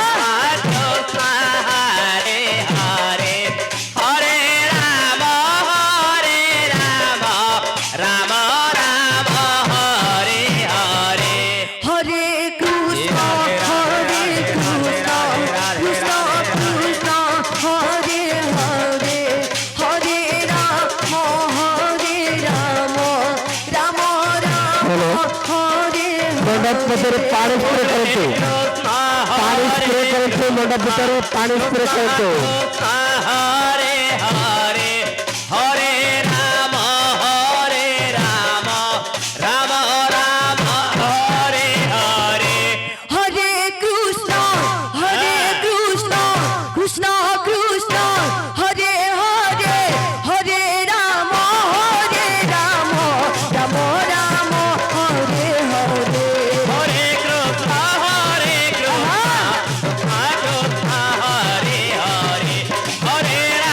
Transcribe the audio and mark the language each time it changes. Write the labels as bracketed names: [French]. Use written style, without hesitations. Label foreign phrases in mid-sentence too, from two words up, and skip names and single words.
[Sanskrit] কৃষ্ণ হরে হরে হরে রাম রাম রাম হরে হরে হরে কৃষ্ণ কৃষ্ণ কৃষ্ণ কৃষ্ণ হরে হরে হরে রাম রাম রাম হরে [Marathi] मंडप मध्ये पाणी स्प्रे करायचे मंडप भितर पाणी स्प्रे करायचे [Sanskrit] हरे हरे हरे राम राम राम हरे हरे হরে কৃষ্ণ কৃষ্ণ কৃষ্ণ হরে হরে হরে রাম রাম রাম রাম হরে হরে हरे कृष्ण कृष्ण कृष्ण हरे हरे हरे